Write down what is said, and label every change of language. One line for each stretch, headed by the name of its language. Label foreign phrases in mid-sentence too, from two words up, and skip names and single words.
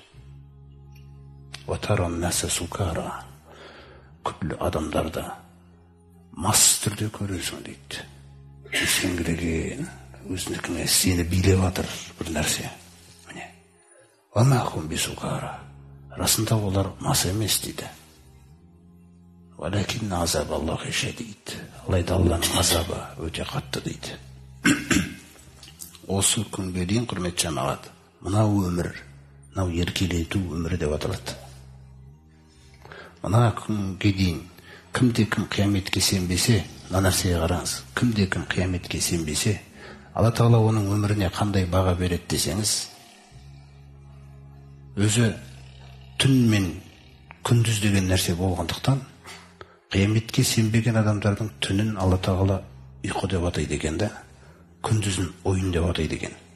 Arabic: وترى الناس سكارى.
Kazakh: Күллі адамдарды мас түрде көресің дейді. Есеңгіреген, өзінікіне сені билеп жатыр бір нәрсе.
Arabic: Міне. وما هم بسكارى.
Kazakh: Расында олар мас емес дейді.
Arabic: ولكن عذاب الله شديد.
Kazakh: Алайда Алланың азабы өте қатты дейді. Осы күнге дейін құрметті жамағат, мынау өмір, мынау еркелету өмірі деп аталады. Мына күнге дейін кімде-кім қияметке сенбесе, мына нәрсеге қараңыз, кімде-кім қияметке сенбесе, Алла Тағала оның өміріне қандай баға береді десеңіз, өзі түн мен күндіз деген нәрсе болғандықтан, қияметке сенбеген адамдардың түнін Алла Тағала ұйқы деп атайды екен да, күндізін ойын деп атайды екен.